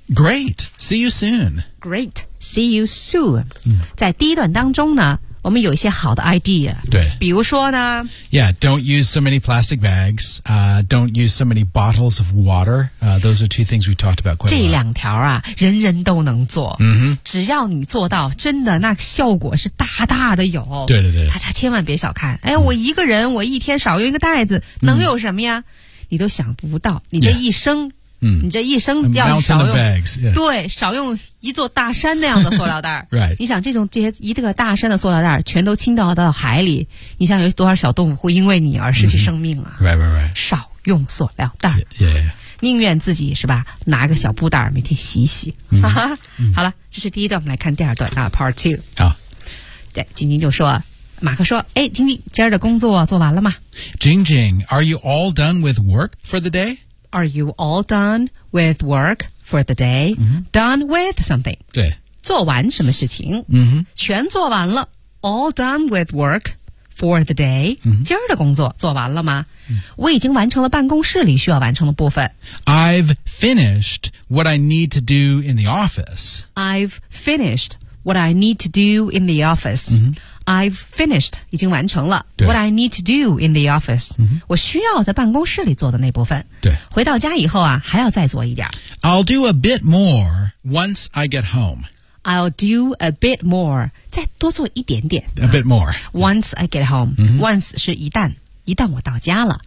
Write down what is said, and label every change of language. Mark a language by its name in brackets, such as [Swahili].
[English] Great. See you soon. Great. See you soon.、嗯、 [Chinese] 在第一段当中呢我们有一些好的 idea. 对比如说呢 [English] Yeah, don't use so many plastic bags.、don't use so many bottles of water.、those are two things we talked about quite a lot. [Chinese] 这两条啊人人都能做。嗯、mm-hmm. 只要你做到真的那效果是大大的有。对对对。大家千万别小看。哎我一个人我一天少用一个袋子、mm-hmm. 能有什么呀你都想不到。你这一生、 [English] yeah. [Chinese] 你这一生要少用 [English] bags,、yeah. [Chinese] 对少用一座大山那样的塑料袋 [English] right [Chinese] 你想这些一个大山的塑料袋全都倾倒到海里你想有多少小动物会因为你而失去生命啊、 [English] mm-hmm. right, right, right. [Chinese] 少用塑料袋 [English] yeah, yeah, [Chinese] yeah. 宁愿自己是吧拿个小布袋每天洗洗、 mm-hmm. 好了这是第一段我们来看第二段啊 [English] part two [Chinese] 好对晶晶就说马克说哎晶晶今儿的工作做完了吗 [English] 晶晶 are you all done with work for the day Are you all done with work for the day?、 Mm-hmm. Done with something. [Chinese] 对。做完什么事情、 mm-hmm. 全做完了。 [English] All done with work for the day.、 Mm-hmm. [Chinese] 今儿的工作做完了吗、 mm-hmm. 我已经完成了办公室里需要完成的部分。 [English] I've finished what I need to do in the office. I've finished what I need to do in the office.、 Mm-hmm. I've finished, [Chinese] 已经完成了 [English] what I need to do in the office,、 mm-hmm. [Chinese] 我需要在办公室里做的那部分。对。回到家以后啊还要再做一点。 [English] I'll do a bit more once I get home. I'll do a bit more, [Chinese] 再多做一点点。 [English] A bit more.、 Once I get home,、 mm-hmm. [Chinese] once 是一旦我到家了。